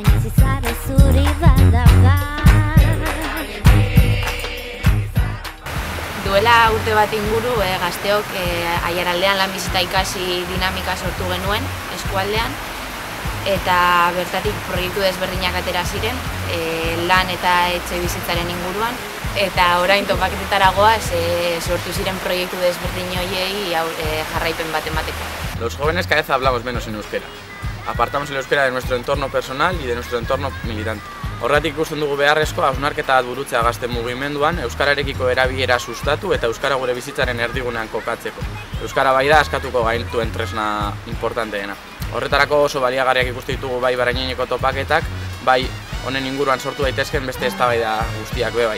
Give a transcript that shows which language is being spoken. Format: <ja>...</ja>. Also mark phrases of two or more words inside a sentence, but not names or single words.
<eu>Duela urte bat inguru gazteok Aiaraldean lan bizita ikasi dinamika sortu genuen eskualdean eta bertatik proiektu desberdinak atera ziren lan eta etxe bizitzaren inguruan eta orain topaketetara goaz sortu ziren proiektu desberdin horiei jarraipen bat emateko.</eu> <es>Los jóvenes cada vez hablamos menos en euskera. Apartamos el euskera de nuestro entorno personal y de nuestro entorno militante.</es> <eu>Horregatik ikusten dugu beharrezko hausnarketa bat burutzea gazte mugimenduan, euskararekiko erabilera sustatu eta euskara gure bizitzaren erdigunean kokatzeko. Euskara bai da askatuko gaituen tresna importanteena. Horretarako oso baliagarriak ikusten ditugu bai Barainaineko topaketak, bai honen inguruan sortu daitezken beste eztabaida guztiak be bai.</eu>